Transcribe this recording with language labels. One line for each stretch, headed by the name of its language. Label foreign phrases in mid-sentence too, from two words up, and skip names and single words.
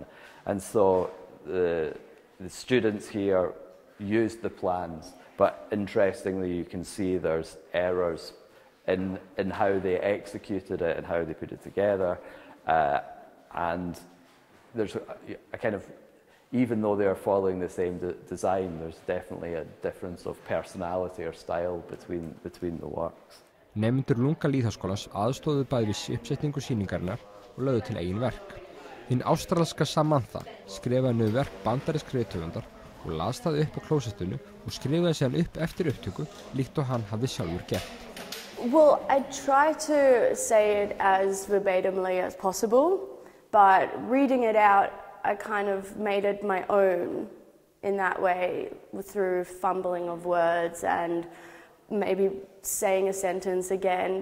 English: And so the students here used the plans, but interestingly you can see there's errors in how they executed it and how they put it together. And there's a kind of, even though they're following the same design, there's definitely a difference of personality or style between the works.
Icelandic: Nemendur Lunga lýðháskólans aðstóðu bæði við uppsetningu sýningarinnar og lögðu til eigin verk. Hinn ástralska Samantha skrifaði niður verk bandarískra rithöfundar og las það upp á klósettinu og skrifaði síðan upp eftir upptöku líkt og hann hafði sjálfur gert.
English: Well, I try to say it as verbatimly as possible, but reading it out, I kind of made it my own in that way through fumbling of words and maybe saying a sentence again.